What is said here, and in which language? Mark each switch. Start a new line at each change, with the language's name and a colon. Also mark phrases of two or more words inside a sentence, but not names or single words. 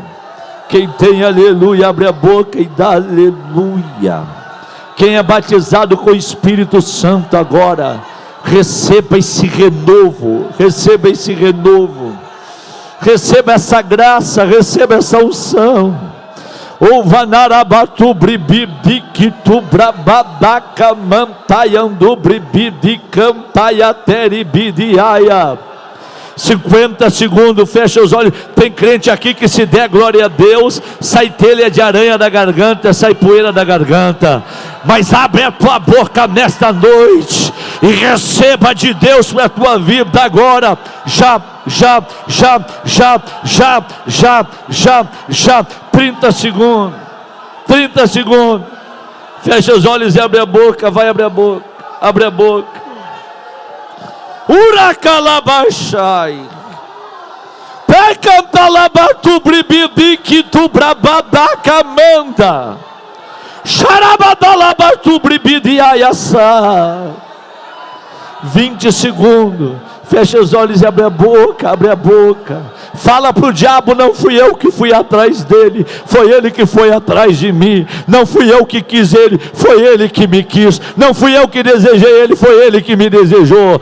Portuguese: Quem tem aleluia, abre a boca e dá aleluia. Quem é batizado com o Espírito Santo agora, receba esse renovo, receba esse renovo, receba essa graça, receba essa unção. O vanarabatu bribidi kitu brabadaka mantayandu bribidi cantayateri bidiaya. 50 segundos, fecha os olhos. Tem crente aqui que se der glória a Deus, sai telha de aranha da garganta, sai poeira da garganta. Mas abre a tua boca nesta noite e receba de Deus para a tua vida agora. Já. 30 segundos. 30 segundos. Fecha os olhos e abre a boca. Vai abrir a boca. Abre a boca. Uracalabachai. Pecantalabatu bribidiki tu brabadaca manda. Xarabadalabatu bribidiaiaçá. 20 segundos. Fecha os olhos e abre a boca, abre a boca. Fala para o diabo: não fui eu que fui atrás dele, foi ele que foi atrás de mim. Não fui eu que quis ele, foi ele que me quis. Não fui eu que desejei ele, foi ele que me desejou.